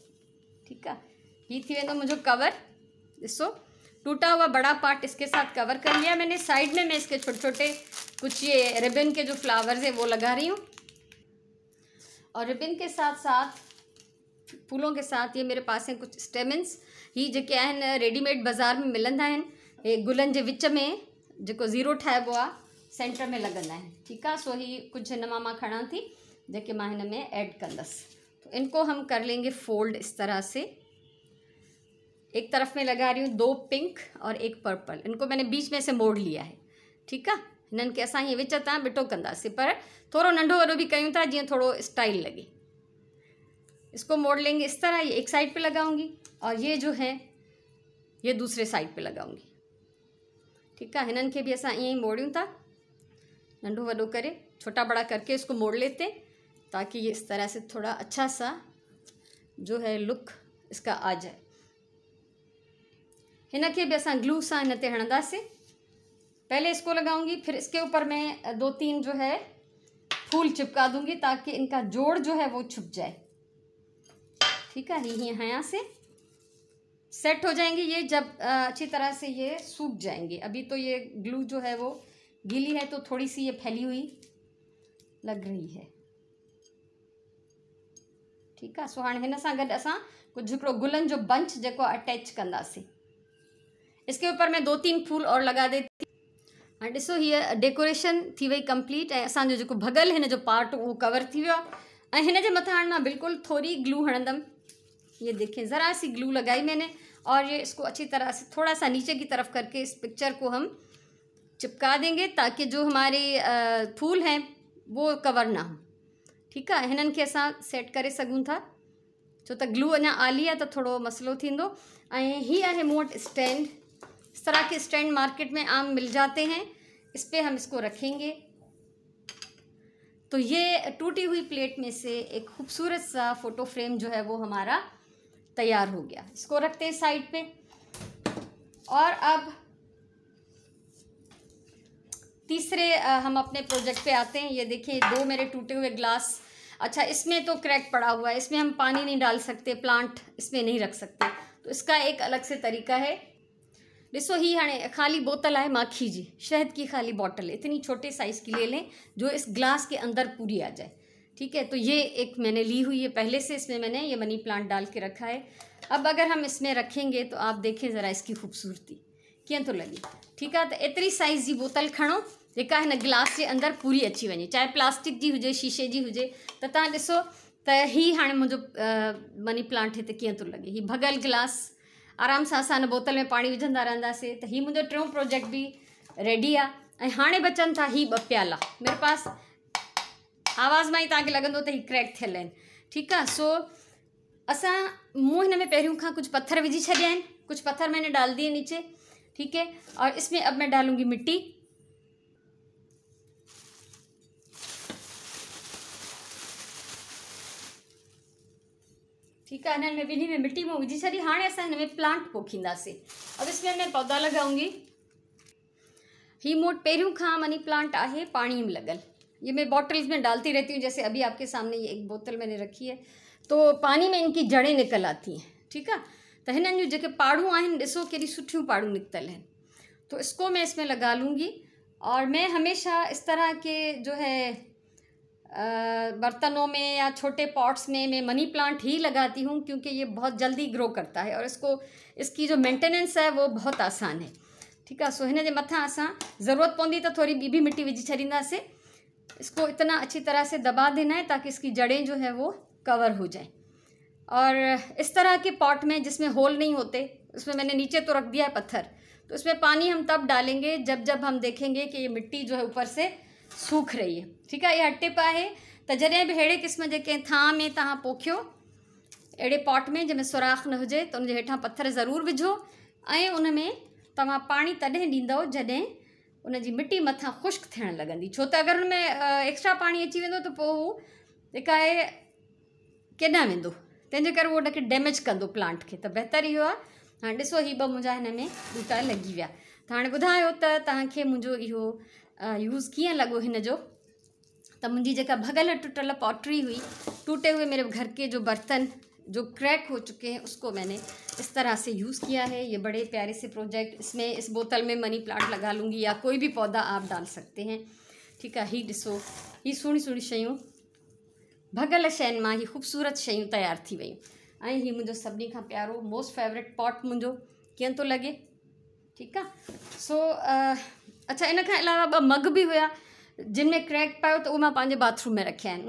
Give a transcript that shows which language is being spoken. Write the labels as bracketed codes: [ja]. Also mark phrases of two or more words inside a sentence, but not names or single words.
[hi] ठीक है, ये थी वेंदो मुझे कवर। ॾिसो, टूटा हुआ बड़ा पार्ट इसके साथ कवर कर लिया मैंने। साइड में मैं इसके छोटे छोटे कुछ ये रिबन के जो फ्लावर्स है वो लगा रही हूँ। और रिबन के साथ साथ फूलों के साथ ये मेरे पास हैं कुछ स्टेमन्स। [sd] ही जेके आहिनि रेडीमेड बाज़ार में मिलंदा आहिनि। हे गुलनि जे विच में जेको ज़ीरो ठाहिबो आहे सेंटर में लॻंदा आहिनि। [hi] ठीक है, [sd] सो ही कुछ हिन मां खणां थी जेके मां हिन में ऐड कंदसि। [hi] तो इनको हम कर लेंगे फोल्ड इस तरह से। एक तरफ में लगा रही हूँ 2 पिंक और 1 पर्पल। इनको मैंने बीच में से मोड़ लिया है। ठीक है, [sd] हिननि खे असां हीअं विच तां बिटो कंदासीं, पर थोरो नंढो वॾो बि कयूं था जीअं थोड़ो स्टाइल लगे। [hi] इसको मोड़ लेंगे इस तरह, ये एक साइड पे लगाऊंगी और ये जो है ये दूसरे साइड पे लगाऊंगी। ठीक है, [sd] हिननि खे भी असां ईअं ई मोड़ियूं था, नंढो वॾो करे [hi] छोटा बड़ा करके इसको मोड़ लेते हैं, ताकि ये इस तरह से थोड़ा अच्छा सा जो है लुक इसका आ जाए। [sd] हिन खे भी असां ग्लू सां हिन ते हणंदासीं। [hi] पहले इसको लगाऊंगी, फिर इसके ऊपर मैं 2-3 जो है फूल चिपका दूंगी, ताकि इनका जोड़ जो है वो छुप जाए। ठीक है, ये यहाँ से सेट हो जाएंगे ये जब अच्छी तरह से ये सूख जाएंगे। अभी तो ये ग्लू जो है वो गीली है, तो थोड़ी सी ये फैली हुई लग रही है। ठीक है, [sd] सो हाणे हिन सां गॾु असां कुछ हिकिड़ो गुलन जो बंच जेको अटैच कंदासीं। [hi] इसके ऊपर मैं 2-3 फूल और लगा देती। [sd] हाँ ॾिसो, हीअ डेकोरेशन थी वई कंप्लीट, ऐं असांजो जेको भॻल हिन जो पार्ट उहो कवर थी वियो आहे। ऐं हिन जे मथां हाणे मां बिल्कुलु थोड़ी ग्लू हणंदमि। [hi] ये देखें, ज़रा सी ग्लू लगाई मैंने, और ये इसको अच्छी तरह से थोड़ा सा नीचे की तरफ करके इस पिक्चर को हम चिपका देंगे, ताकि जो हमारे फूल हैं वो कवर ना हो। ठीक है, [sd] हिननि खे असां सेट करे सघूं था, छो त ग्लू अञा आली आहे त थोड़ो मसलो थींदो। ऐं ही आहे मूं वटि स्टैंड। [hi] इस तरह के स्टैंड मार्केट में आम मिल जाते हैं, इस पे हम इसको रखेंगे। तो ये टूटी हुई प्लेट में से एक खूबसूरत सा [en] photo frame [hi] जो है वो हमारा तैयार हो गया। इसको रखते हैं साइड पे। और अब तीसरे हम अपने प्रोजेक्ट पे आते हैं। ये देखिए, 2 मेरे टूटे हुए ग्लास। अच्छा, इसमें तो क्रैक पड़ा हुआ है, इसमें हम पानी नहीं डाल सकते, प्लांट इसमें नहीं रख सकते, तो इसका एक अलग से तरीका है। [sd] ॾिसो, ही हाणे खाली बोतल है माखी जी, [hi] शहद की खाली बॉटल, इतनी छोटे साइज़ की ले लें जो इस ग्लास के अंदर पूरी आ जाए। ठीक है, तो ये एक मैंने ली हुई है पहले से, इसमें मैंने ये [en] money plant [hi] डाल के रखा है। अब अगर हम इसमें रखेंगे तो आप देखें ज़रा इसकी खूबसूरती कीअं तो लगे। ठीक है, [sd] तो एतरी साइज़ जी बोतल खणो जेका हिन गिलास के अंदर पूरी अची वञे, चाहे प्लास्टिक जी हुजे, शीशे जी हुजे। त तव्हां ॾिसो त ही हाणे मुंहिंजो [en] money plant [sd] हिते कीअं थो लगे। ही भॻल गिलास, आराम सां असां हिन बोतल में पानी विझंदा रहंदासीं। त ही मुंहिंजो 3 प्रोजेक्ट भी रेडी आहे। ऐं हाणे बचनि था ही 2 प्याला [hi] मेरे पास। [sd] आवाज़ में ही तव्हांखे लॻंदो त ही क्रैक थियल आहिनि। [hi] ठीक है, [sd] सो असां मूं हिन में पहिरियों खां कुछ पत्थर विझी छॾिया आहिनि, [hi] कुछ पत्थर मैंने डाल दिए नीचे। ठीक है, और इसमें अब मैं डालूंगी मिट्टी। ठीक है, [sd] हिन में ॿिन्ही में मिट्टी में विझी छॾी। हाणे असां हिन में प्लांट पोखींदासीं। [hi] अब इसमें मैं पौधा लगाऊंगी। [sd] ही मूं वटि पहिरियों खां [en] money plant [sd] आहे पानी में लगल, [hi] ये मैं बॉटल्स में डालती रहती हूँ। जैसे अभी आपके सामने ये एक बोतल मैंने रखी है, तो पानी में इनकी जड़ें निकल आती हैं। ठीक है, तो [sd] हिननि जूं जेके पाड़ूं आहिनि, ॾिसो केॾी सुठियूं पाड़ूं निकतल हैं। [hi] तो इसको मैं इसमें लगा लूँगी। और मैं हमेशा इस तरह के जो है बर्तनों में या छोटे पॉट्स में मैं मनी प्लांट ही लगाती हूँ, क्योंकि ये बहुत जल्दी ग्रो करता है और इसकी जो मेंटेनेंस है वो बहुत आसान है। ठीक है, [sd] सो हिन जे मथां असां ज़रूरत पवंदी तो थोड़ी ॿी भी मिट्टी विझी छॾींदासीं। [hi] इसको इतना अच्छी तरह से दबा देना है ताकि इसकी जड़ें जो है वो कवर हो जाए। और इस तरह के पॉट में जिसमें होल नहीं होते, उसमें मैंने नीचे तो रख दिया है पत्थर, तो इसमें पानी हम तब डालेंगे जब हम देखेंगे कि ये मिट्टी जो है ऊपर से सूख रही है। ठीक है, ये टिप है। [sd] तो जॾहिं भी अहिड़े क़िस्म जे कंहिं थां में तव्हां पोखियो, अहिड़े पॉट में जंहिंमें सुराख न हुजे, तो उनजे हेठां पत्थर ज़रूर विझो। ऐं उन में तव्हां पाणी तॾहिं ॾींदव जॾहिं उनजी मिट्टी मथां ख़ुश्क थियण लॻंदी। छो त अगरि उन में एक्स्ट्रा पाणी अची वेंदो त पोइ हू जेका आहे केॾांहुं वेंदो, तंहिंजे करे उहो उनखे डैमेज कंदो प्लांट खे। त बहितर इहो आहे। हाणे ॾिसो, ही 2 मुंहिंजा हिन में ॿूटा लॻी विया। त हाणे ॿुधायो त तव्हांखे मुंहिंजो इहो यूज़ कीअं लॻो हिन जो। त मुंहिंजी जेका भॻल टुटल पॉटरी हुई, [hi] टूटे हुए मेरे घर के जो बर्तन जो क्रैक हो चुके हैं, उसको मैंने इस तरह से यूज़ किया है। ये बड़े प्यारे से प्रोजेक्ट, इसमें इस बोतल में [en] money plant [hi] लगा लूँगी या कोई भी पौधा आप डाल सकते हैं। [sd] ठीक है, ही ॾिसो, ही सुहिणी सुहिणी शयूं भॻल शयुनि मां ही ख़ूबसूरत शयूं तैयार थी वयूं। ऐं ही मुंहिंजो सभिनी खां प्यारो [en] most favorite pot [sd] मुंहिंजो कीअं थो लॻे। [hi] ठीक है, सो अच्छा, [sd] इन खां अलावा 2 मग भी हुआ जिन में क्रैक पायो, तो मां पंहिंजे बाथरूम में रखिया आहिनि।